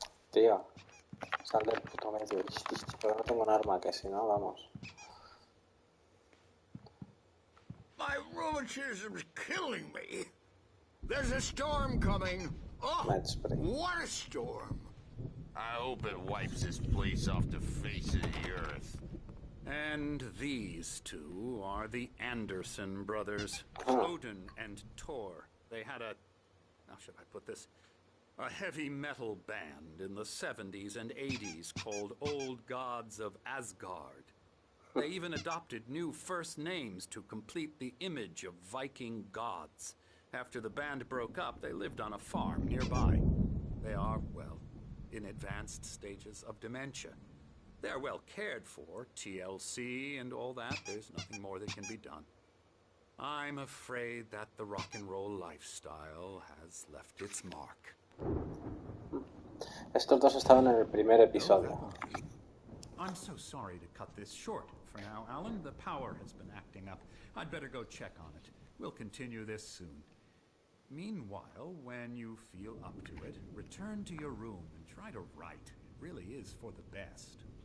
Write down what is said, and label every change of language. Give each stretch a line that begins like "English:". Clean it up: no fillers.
Spanish: Tío, sal del puto medio. Pero no tengo un arma, que si no, vamos.
English: My rheumatism's killing me. There's a storm coming. Oh, what a storm. I hope it wipes this place off the face of the earth. And these two are the Anderson brothers, Odin and Thor. They had how should I put this? A heavy metal band in the 70s and 80s called Old Gods of Asgard. They even adopted new first names to complete the image of Viking gods. After the band broke up, they lived on a farm nearby. They are, well, in advanced stages of dementia. They're well cared for, TLC and all that. There's nothing more that can be done. I'm afraid that the rock and roll lifestyle has left its mark.
Spanish: Estos dos estaban en el primer episodio.
English: I'm so sorry to cut this short for now, Alan. The power has been acting up. I'd better go check on it. We'll continue this soon. Meanwhile, when you feel up to it, return to your room and try to write. It really is for the best.